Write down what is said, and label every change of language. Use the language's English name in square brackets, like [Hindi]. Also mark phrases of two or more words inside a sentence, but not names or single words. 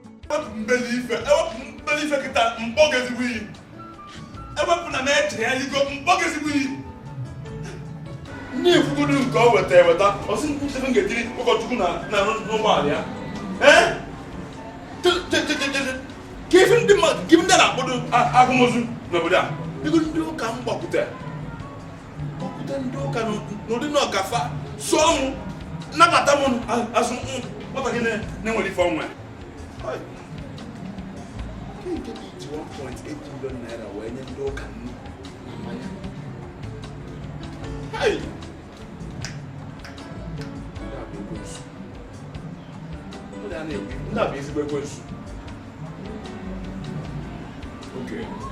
[Igbo] Ewepụ mbeli ife, ewepụ mbeli ife kịta, mkpọ gị ezigbo iyi. Ewepụ na m eche ya igo, mkpọ gị ezigbo iyi. Ndị ifugodu nke o weta eweta, ọ sị m kwụsị m ga-etiri ụkọchukwu na, na, n'ụgbọala ya. Eh? Che, che, che, che, che, che. Ka ife ndị mmadụ, ka ife ndị a na-akpọdo a-, agụmozu n'obodo a. Bigo ndị ụka m gbakwute. Gbakwute ndị ụka n'ụ-, n'ụdị na ọkafa, sụọ mụ, nabata mụ, a-, asụ mụ, nwata gị na-, na-enwere ife ọnwa. Hai. Ke nke dị iji one point eight million naira wee nye ndị ụka nri na mmanya? Hai. Ndị a bụ ekwensu. Ndị a na-ekwu, ndị a bụ ezigbo ekwensu. Okay.